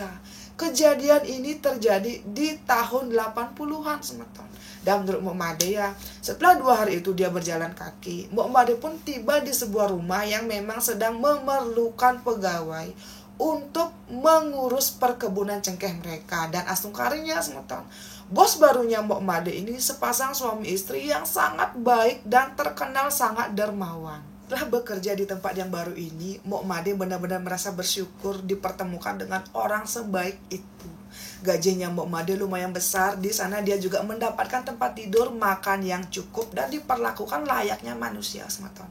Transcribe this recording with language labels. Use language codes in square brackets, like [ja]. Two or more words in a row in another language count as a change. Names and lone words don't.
[id] Kejadian ini terjadi di tahun 80-an semeton. Dan menurut Mbok Made ya, setelah 2 hari itu dia berjalan kaki, Mbok Made pun tiba di sebuah rumah yang memang sedang memerlukan pegawai untuk mengurus perkebunan cengkeh mereka. Dan asungkarinya semeton, bos barunya Mbok Made ini sepasang suami istri yang sangat baik dan terkenal sangat dermawan. Setelah bekerja di tempat yang baru ini, Mbok Made benar-benar merasa bersyukur dipertemukan dengan orang sebaik itu. Gajinya Mbok Made lumayan besar. Di sana dia juga mendapatkan tempat tidur, makan yang cukup, dan diperlakukan layaknya manusia semeton.